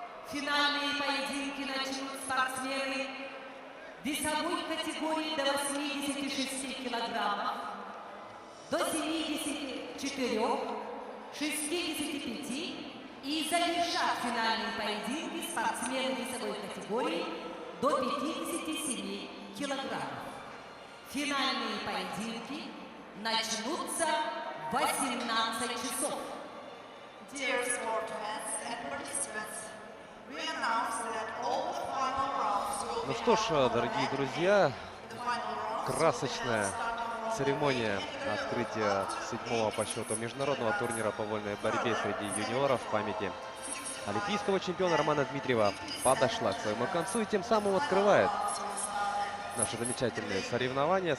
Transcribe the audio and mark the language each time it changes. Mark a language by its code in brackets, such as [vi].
[ru] Финальные поединки начнут спортсмены весовой категории до 86 килограммов, до 74, 65 и завершат финальные поединки спортсмены весовой категории до 57 килограммов. Финальные поединки начнутся в 18 часов. [en] Dear sportsmen and participants, we announce that all the final rounds will [ru] Ну [en] be [ru] что ж, дорогие друзья, красочная церемония открытия 7-го по счету международного турнира по вольной борьбе среди юниоров в памяти олимпийского чемпиона Романа Дмитриева подошла к своему концу и тем самым открывает наши замечательные соревнования.